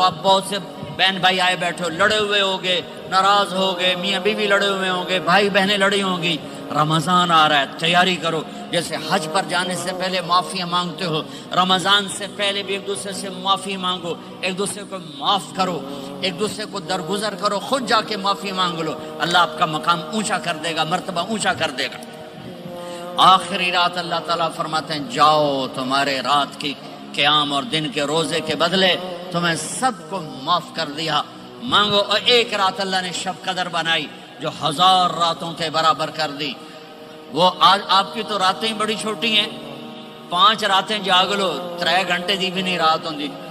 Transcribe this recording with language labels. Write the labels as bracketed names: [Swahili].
[Urdu] آپ بہت سے بہن بھائی آئے بیٹھو، لڑے ہوئے ہوگے، ناراض ہوگے، میاں بیوی لڑے ہوئے ہوں گے، بھائی بہنیں لڑی ہوں گی. رمضان آ رہا ہے، تیاری کرو. جیسے حج پر جانے سے پہلے معافیاں مانگتے ہو، رمضان سے پہلے بھی ایک دوسرے سے معافی مانگو، ایک دوسرے کو معاف کرو، ایک دوسرے کو درگزر کرو، خود جا کے معافی مانگ لو. اللہ آپ کا مقام اونچا کر دے گا، مرتبہ اونچا کر دے گا. آخری رات اللہ تعالیٰ فرماتے ہیں جاؤ، تمہارے رات کی قیام اور دن کے روزے کے بدلے تمہیں سب کو معاف کر دیا. مانگو. اور ایک رات اللہ نے شب قدر بنائی جو 1000 راتوں کے برابر کر دی. وہ آج آپ کی تو راتیں بڑی چھوٹی ہیں، 5 راتیں جاگ لو [Punjabi] 3 گھنٹے دی بھی نہیں رات ہوندی.